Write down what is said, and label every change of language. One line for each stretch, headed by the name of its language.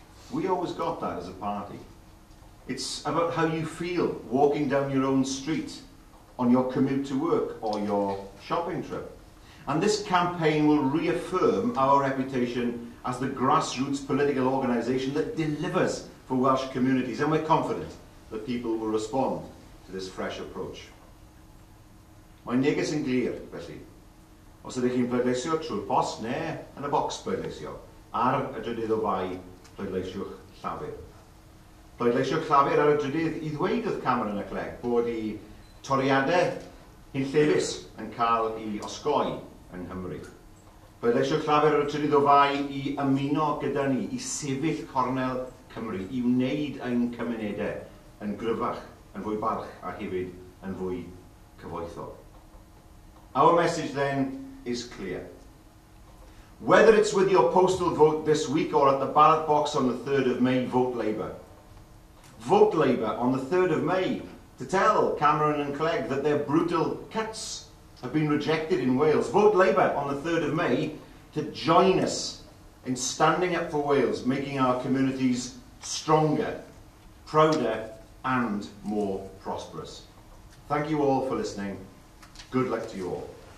English: We always got that as a party. It's about how you feel walking down your own street, on your commute to work or your shopping trip. And this campaign will reaffirm our reputation as the grassroots political organisation that delivers for Welsh communities, and we're confident that people will respond to this fresh approach.
Welsh: Mae'n neges yn glir, felly. Os ydych chi'n pleidleisio trwy'r post neu yn y bocs pleidleisio, ar y drydydd o fai, pleidleisiwch llafur. Pleidleisiwch llafur ar y drydydd I ddweud wrth Cameron a Clegg bod I toriadau hyn llefus yn cael I osgoi yng Nghymru. Pleidleisiwch llafur ar y drydydd o fai I ymuno gyda ni, I sefyll cornel Cymru, I wneud ein cymunedau yn gryfach, yn fwy barch a hefyd yn fwy cyfoethol.
English: Our message then is clear. Whether it's with your postal vote this week or at the ballot box on the 3rd of May, vote Labour. Vote Labour on the 3rd of May to tell Cameron and Clegg that their brutal cuts have been rejected in Wales. Vote Labour on the 3rd of May to join us in standing up for Wales, making our communities stronger, prouder and more prosperous. Thank you all for listening. Good luck to you all.